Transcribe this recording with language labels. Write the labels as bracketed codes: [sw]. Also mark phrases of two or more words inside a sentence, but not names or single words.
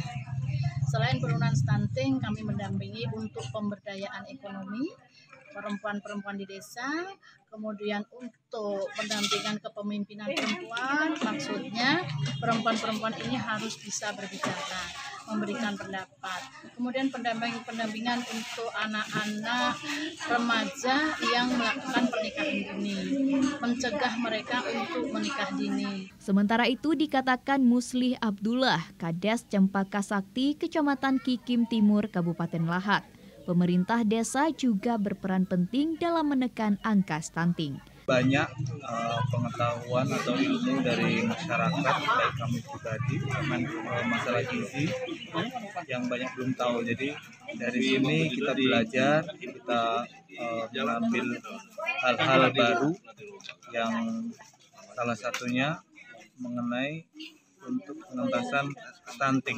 [id] Selain penurunan stunting, kami mendampingi untuk pemberdayaan ekonomi perempuan-perempuan di desa, kemudian untuk pendampingan kepemimpinan perempuan, maksudnya perempuan-perempuan ini harus bisa berbicara, memberikan pendapat. Kemudian pendampingan untuk anak-anak remaja yang melakukan pernikahan dini, mencegah mereka untuk menikah dini. Sementara itu dikatakan Muslih Abdullah, Kades Cempaka Sakti, Kecamatan Kikim Timur, Kabupaten Lahat. Pemerintah desa juga berperan penting dalam menekan angka stunting. Banyak pengetahuan atau ilmu dari masyarakat, baik kami pribadi, masalah gizi yang banyak belum tahu. Jadi dari sini kita belajar, kita mengambil hal-hal baru yang salah satunya mengenai untuk pengentasan stunting.